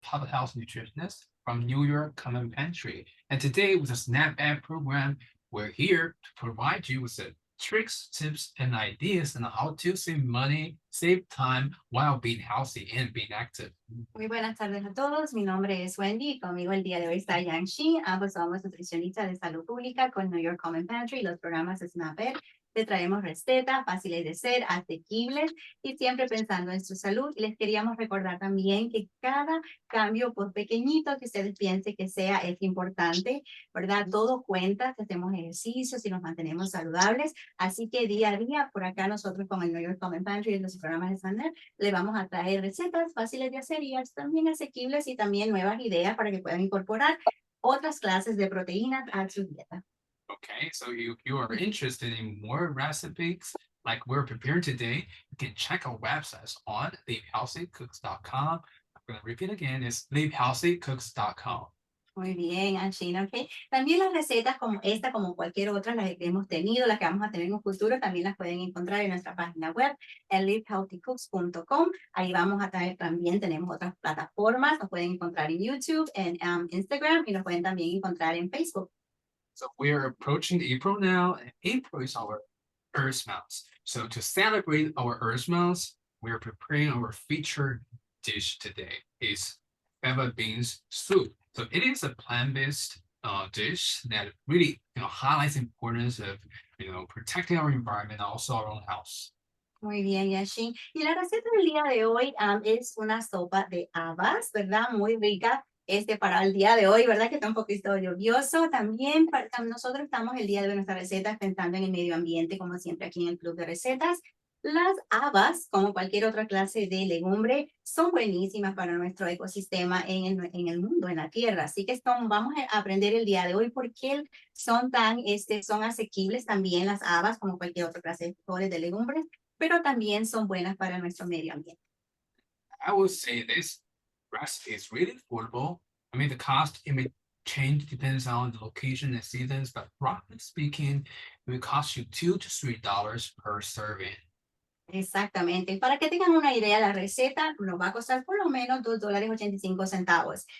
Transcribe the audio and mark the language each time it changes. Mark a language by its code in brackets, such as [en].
[en] top health nutritionist from New York Common Pantry. And today, with the Snap App program, we're here to provide you with the tricks, tips, and ideas on how to save money, save time while being healthy and being active. [es] Muy buenas tardes a todos. Mi nombre es Wendy y conmigo el día de hoy está Yang Shi. Ambos somos nutricionistas de salud pública con New York Common Pantry y los programas Snapper. Te traemos recetas fáciles de ser, asequibles y siempre pensando en su salud. Y les queríamos recordar también que cada cambio, por pequeñito que ustedes piensen que sea, es importante, ¿verdad? Todo cuenta si hacemos ejercicios, si nos mantenemos saludables. Así que día a día, por acá nosotros con el New York Common Pantry y los programas de Snapper, le vamos a traer recetas fáciles de hacer y también asequibles y también nuevas ideas para que puedan incorporar otras clases de proteínas a su dieta. [en] Okay, so you are interested in more recipes like we're preparing today, you can check our websites on livehealthycooks.com. I'm going to repeat again, it's livehealthycooks.com. [es] Muy bien, Anshina, ok. También las recetas como esta, como cualquier otra, las que hemos tenido, las que vamos a tener en un futuro, también las pueden encontrar en nuestra página web, en livehealthycooks.com. Ahí vamos a traer también, tenemos otras plataformas, nos pueden encontrar en YouTube, en Instagram y nos pueden también encontrar en Facebook. [en] So we're approaching April now, and April is our Earth Month. So to celebrate our Earth Month, we're preparing our featured dish today. It's fava beans soup. So it is a plant-based dish that really highlights the importance of protecting our environment and also our own health. [es] Muy bien, Yashin. Y la receta del día de hoy es una sopa de habas, ¿verdad? Muy rica. Para el día de hoy, ¿verdad? Que está un poquito lluvioso. También nosotros estamos el día de hoy nuestra receta pensando en el medio ambiente, como siempre aquí en el Club de Recetas. Las habas, como cualquier otra clase de legumbre, son buenísimas para nuestro ecosistema en el mundo, en la tierra. Así que vamos a aprender el día de hoy por qué son asequibles también las habas, como cualquier otra clase de legumbres, pero también son buenas para nuestro medio ambiente. [en] I would say this recipe is really affordable. I mean, the cost it may change depends on the location and seasons, but roughly speaking, it will cost you $2 to $3 per serving. [es] Exactamente. Para que tengan una idea, la receta nos va a costar por lo menos $2.85.